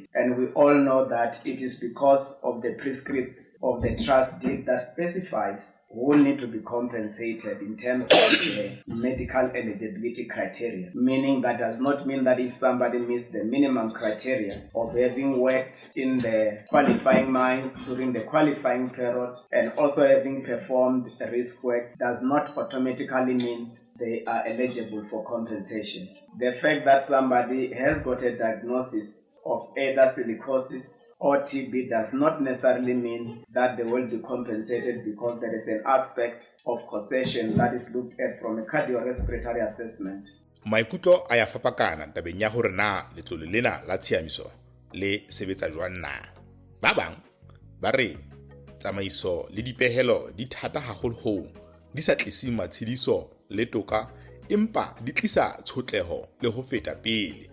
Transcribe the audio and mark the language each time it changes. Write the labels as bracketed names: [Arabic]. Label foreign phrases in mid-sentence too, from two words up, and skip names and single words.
[English] And we all know that it is because of the prescripts of the trust deed that specifies who need to be compensated in terms of the medical eligibility criteria, meaning that does not mean that if somebody meets the minimum criteria of having worked in the qualifying mines during the qualifying period and also having performed risk work does not automatically means they are eligible for compensation. the fact that somebody has got a diagnosis of either silicosis or TB does not necessarily mean that they will be compensated, because there is an aspect of causation that is looked at from a cardiorespiratory assessment. [Southern Sotho] Maikutlo a ya fapakana tabeng ya hore na letlole lena la tshiamiso le sebetsa jwang na. Ba bang ba re tsamaiso le dipehelo di thata haholo di sa tlise matshediso le toka, empa di tlisa tshotleho le ho feta pele.